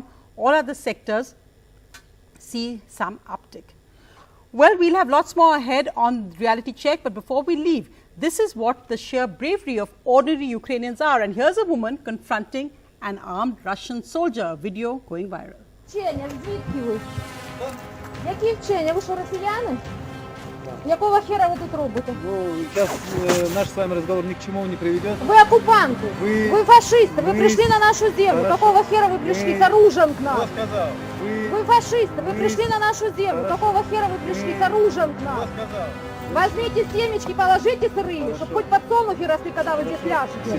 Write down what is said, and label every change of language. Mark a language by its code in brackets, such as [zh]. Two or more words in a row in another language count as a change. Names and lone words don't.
[en] All other sectors see some uptick. Well, we'll have lots more ahead on Reality Check. But before we leave, this is what the sheer bravery of ordinary Ukrainians are. And here's a woman confronting an armed Russian soldier. A video going viral. [uk] Які вчення? Ви що, росіяни? Якого хера ви тут робите? [ru] Ну, сейчас наш с вами разговор ни к чему не приведет. Вы оккупанты, вы фашисты, вы пришли на нашу землю. Какого хера вы пришли с оружием к нам? Кто сказал? Вы фашисты, вы пришли на нашу землю. Какого хера вы пришли с оружием к нам? Возьмите семечки, положите сырые, чтобы хоть подсолнухи росли, когда вы здесь ляжете.